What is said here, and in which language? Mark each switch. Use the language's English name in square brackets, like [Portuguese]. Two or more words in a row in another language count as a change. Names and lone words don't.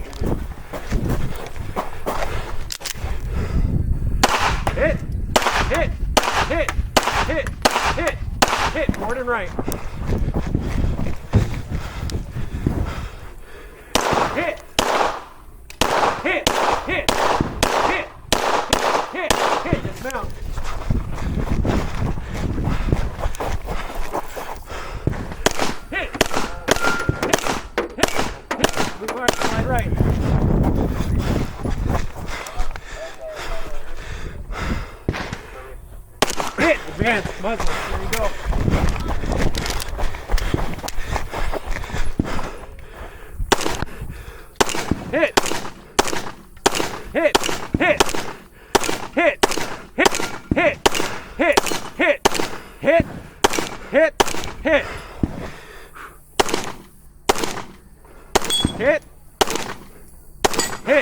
[English] Hit, hit, hit, hit, hit, hit, forward and right. Hit, hit, hit, hit, hit, hit, dismount. Hit, hit, hit, hit, move right, slide right. Hit, advance, muzzle, here you go. Hit, hit, hit, hit, hit, hit, hit, hit, hit, hit, hit, hit, hit.